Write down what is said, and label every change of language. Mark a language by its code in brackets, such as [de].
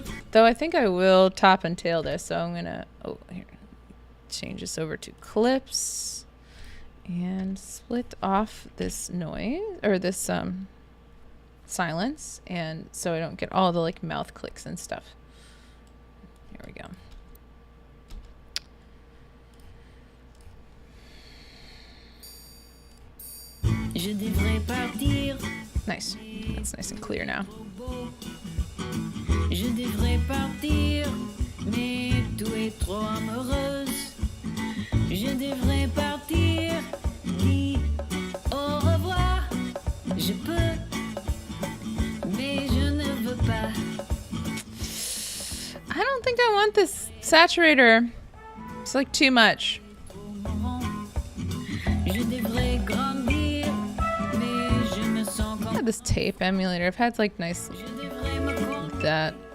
[en] Though I think I will top and tail this, so I'm gonna change this over to clips and split off this noise or this silence, and so I don't get all the like mouth clicks and stuff. Here we go. Nice. That's nice and clear now. [fr] Je devrais partir, mais tout est trop amoureuse. Je devrais partir, dis au revoir. Je peux, mais je ne veux pas. [en] I don't think I want this saturator. It's like too much. [fr] Je devrais grandir, mais je me sens comme [en] I had this tape emulator. I've had like nice that.